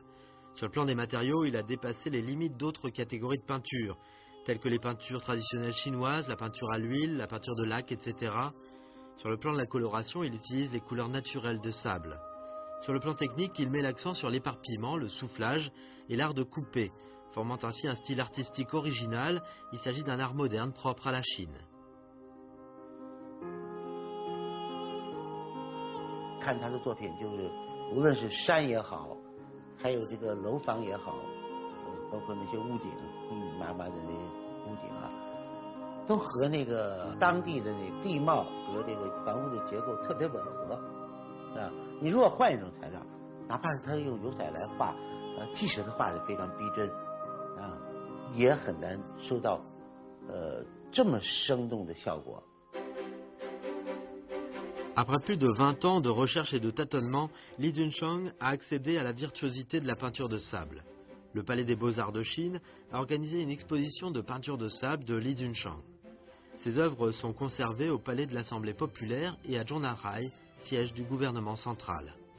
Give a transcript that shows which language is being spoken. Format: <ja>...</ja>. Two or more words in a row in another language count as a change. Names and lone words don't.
<fr>Sur le plan des matériaux, il a dépassé les limites d'autres catégories de peinture, telles que les peintures traditionnelles chinoises, la peinture à l'huile, la peinture de laque, etc. Sur le plan de la coloration, il utilise les couleurs naturelles de sable. Sur le plan technique, il met l'accent sur l'éparpillement, le soufflage et l'art de couper, formant ainsi un style artistique original. Il s'agit d'un art moderne propre à la Chine.</fr> <zh>看他的作品，就是无论是山也好，还有这个楼房也好，包括那些屋顶密密麻麻的那些屋顶啊，都和那个当地的那地貌和这个房屋的结构特别吻合啊。你如果换一种材料，哪怕是他用油彩来画，即使他画的非常逼真啊，也很难收到这么生动的效果。</zh> <fr>Après plus de 20 ans de recherche et de tâtonnement, Li Junchang a accédé à la virtuosité de la peinture de sable. Le Palais des Beaux-Arts de Chine a organisé une exposition de peinture de sable de Li Junchang. Ses œuvres sont conservées au Palais de l'Assemblée populaire et à Zhongnanhai, siège du gouvernement central.</fr>